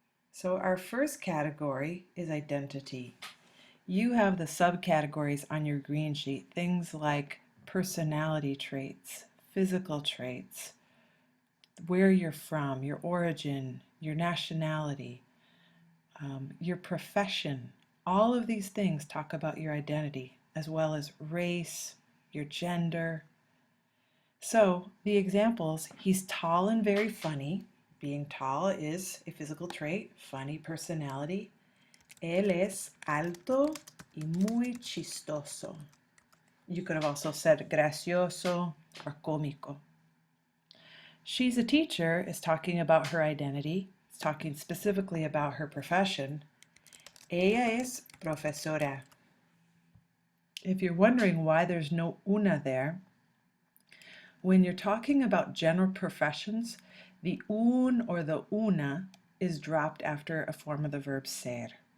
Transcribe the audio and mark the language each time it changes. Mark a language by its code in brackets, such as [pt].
[en] So our first category is identity. You have the subcategories on your green sheet, things like personality traits, physical traits, where you're from, your origin, your nationality, your profession. All of these things talk about your identity, as well as race, your gender. So the examples, he's tall and very funny. Being tall is a physical trait, funny personality. [es] Él es alto y muy chistoso. [en] You could have also said gracioso or cómico. She's a teacher is talking about her identity. It's talking specifically about her profession. [es] Ella es profesora. [en] If you're wondering why there's no una there, when you're talking about general professions, the un or the una is dropped after a form of the verb ser.